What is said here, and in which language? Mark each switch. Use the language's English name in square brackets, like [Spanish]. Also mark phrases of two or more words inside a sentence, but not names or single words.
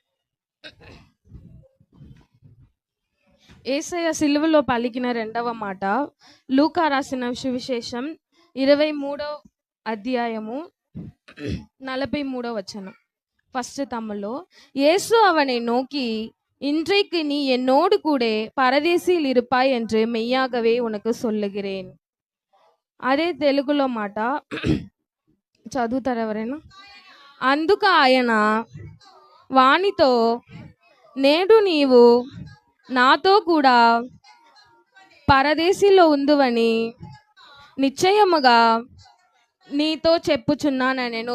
[Telugu] యేసయ్య సిలువలో పలికిన రెండవ మాట లూకా రాసిన సువిశేషం 23వ అధ్యాయము 43వ వచనం. ఫస్ట్ తమ్ములో, యేసు [Tamil] அவனை நோக்கி, இன்றைக்கு நீ என்னோடு கூட பரதேசில் இருப்பாய் என்று மெய்யாகவே உனக்கு சொல்லுகிறேன். [Telugu] అదే తెలుగులో మాట చదువుతారు ఎవరైనా? అందుకు ఆయన వానితో, నేడు నీవు నాతో కూడా పరదేశీలో ఉందువని నిశ్చయముగా నీతో చెప్పుచున్నాను నేను.